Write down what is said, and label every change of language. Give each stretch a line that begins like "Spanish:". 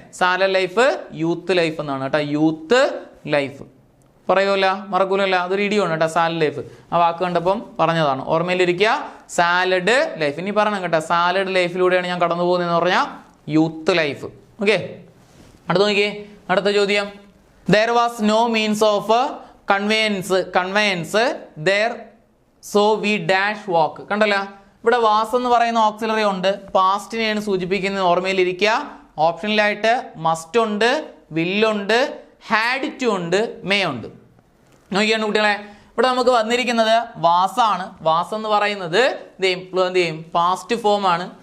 Malayalam: Salad life youth life എന്നാണ് കേട്ടോ. Youth life പറയുമല്ല, മറക്കൂലല്ല, അതൊരു ഇടിയാണ് കേട്ടോ സാലഡ് ലൈഫ്. ആ വാക്ക് കണ്ടപ്പം പറഞ്ഞതാണ്, ഓർമ്മയിലിരിക്കുക. സാലഡ് ലൈഫ് ഇനി പറയണം കേട്ടോ. സാലഡ് ലൈഫിലൂടെയാണ് ഞാൻ കടന്നു പോകുന്നതെന്ന് പറഞ്ഞാൽ യൂത്ത് ലൈഫ്. ഓക്കെ, അടുത്ത നോക്കിയേ, അടുത്ത ചോദ്യം.
English: There was no means of conveyance there, so we dash walk.
Malayalam: കണ്ടല്ല, ഇവിടെ വാസ് എന്ന് പറയുന്ന ഓക്സിലറി ഉണ്ട്, പാസ്റ്റിനെയാണ് സൂചിപ്പിക്കുന്നത്, ഓർമ്മയിലിരിക്കുക. ഓപ്ഷനിലായിട്ട് മസ്റ്റ് ഉണ്ട്, വില്ലുണ്ട്, ഹാഡ് ടു ഉണ്ട്, മേ ഉണ്ട്. നോക്കിയാണ് കുട്ടികളെ, ഇവിടെ നമുക്ക് വന്നിരിക്കുന്നത് വാസാണ്. വാസ് എന്ന് പറയുന്നത് എന്ത് ചെയ്യും? പാസ്റ്റ് ഫോം ആണ്.